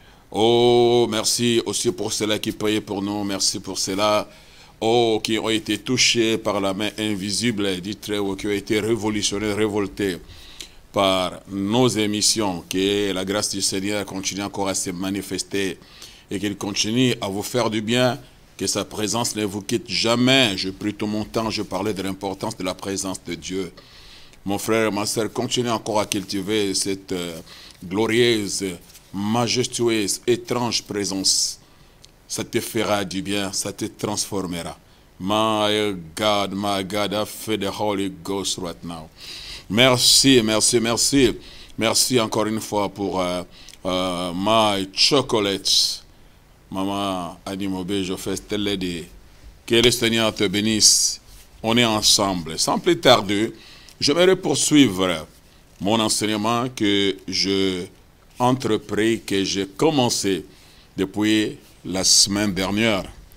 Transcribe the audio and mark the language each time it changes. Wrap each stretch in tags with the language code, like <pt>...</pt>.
<fr>Oh, merci aussi pour ceux-là qui prient pour nous, merci pour ceux-là, oh, qui ont été touchés par la main invisible du Très-Haut, qui ont été révolutionnés, révoltés par nos émissions, que la grâce du Seigneur continue encore à se manifester et qu'il continue à vous faire du bien, que sa présence ne vous quitte jamais. Je prie tout mon temps, je parlais de l'importance de la présence de Dieu. Mon frère, ma soeur, continuez encore à cultiver cette glorieuse, majestueuse, étrange présence. Ça te fera du bien, ça te transformera.</fr> <en>My God, I feel the Holy Ghost right now.</en> <fr>Merci, merci, merci. Merci encore une fois pour</fr> <en>my chocolates.</en> <fr>Maman Adimobe, je fais telle dit. Que le Seigneur te bénisse. On est ensemble. Sans plus tarder, j'aimerais poursuivre mon enseignement que je entrepris, que j'ai commencé depuis la semaine dernière.</fr>